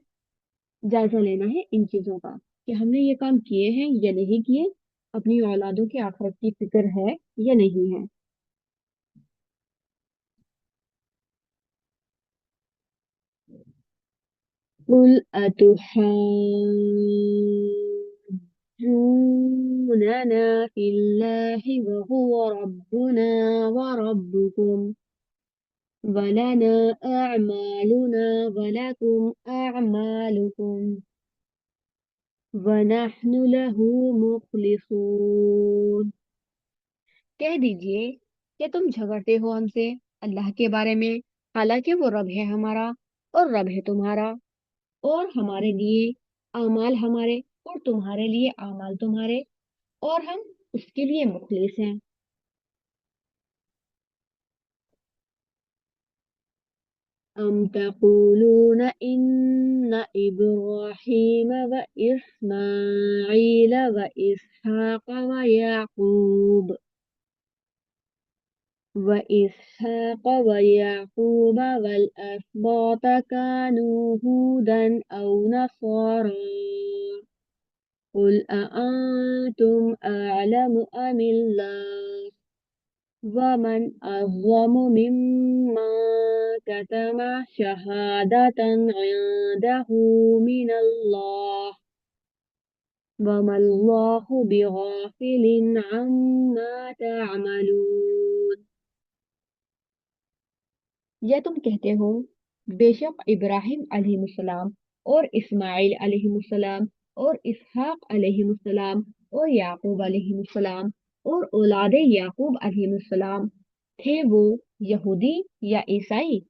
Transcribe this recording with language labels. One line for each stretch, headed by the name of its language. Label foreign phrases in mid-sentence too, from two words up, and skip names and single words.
Hindi: जायजा लेना है इन चीजों का, कि हमने ये काम किए हैं या नहीं किए, अपनी औलादों की आखिरत की फिक्र है या नहीं है।
Arabic: قل أتحاجوننا في الله وهو ربنا وربكم ولنا أعمالنا ولكم أعمالكم ونحن له مخلصون.
Hindi: कह दीजिए, क्या तुम झगड़ते हो हमसे अल्लाह के बारे में, हालांकि वो रब है हमारा और रब है तुम्हारा, और हमारे लिए आमाल हमारे और तुम्हारे लिए आमाल तुम्हारे, और हम उसके लिए मुखलिस हैं।
Arabic: أم تقولون إن إبراهيم وإسماعيل وإسحاق ويعقوب ويعقوب والأسباط كانوا هودا أو نصارى قل أأنتم أعلم أم الله ومن أظلم ممن كتم شهادة عنده من الله وما الله بغافل عما تعملون।
Hindi: या तुम कहते हो, बेशक इब्राहिम अलैहिस्सलाम और इस्माइल अलैहिस्सलाम और इसहाक अलैहिस्सलाम और याकूब अलैहिस्सलाम और औलादे याकूब अलैहिस्सलाम थे वो यहूदी या ईसाई।